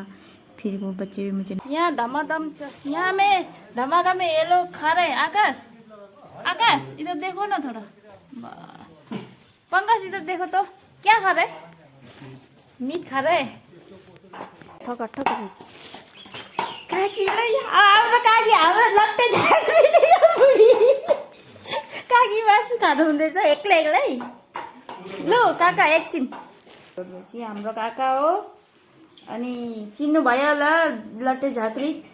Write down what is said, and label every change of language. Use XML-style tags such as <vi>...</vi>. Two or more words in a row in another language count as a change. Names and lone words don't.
<hi>फिर वो बच्चे भी मुझे यहाँ धमाधम यहाँ में धमाधम में ये लोग खा रहे हैं। आकाश आकाश इधर देखो ना थोड़ा। पंकज इधर देखो तो क्या खा रहे? मीट खा रहे। ठोका ठोका</hi> <ne>काकीलाई हाम्रो काकी हाम्रो लट्टे काकी मासु खानु हुँदैछ एक्लै एक्लै। लु काका एकछिन, हाम्रो काका हो। अनि चिन्नु भयो होला लट्टे झाँक्री।</ne>